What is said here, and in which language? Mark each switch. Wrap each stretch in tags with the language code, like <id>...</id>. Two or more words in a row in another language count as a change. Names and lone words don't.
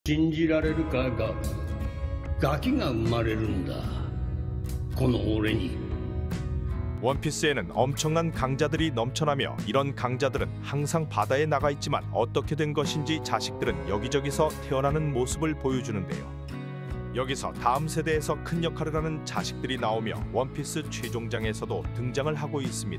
<ja>信じられるかガキが生まれるんだ。この俺に。</ja> <ko>원피스에는 엄청난 강자들이 넘쳐나며 이런 강자들은 항상 바다에 나가 있지만 어떻게 된 것인지 자식들은 여기저기서 태어나는 모습을 보여주는데요. 여기서 다음 세대에서 큰 역할을 하는 자식들이 나오며 원피스 최종장에서도 등장을 하고 있습니다.</ko>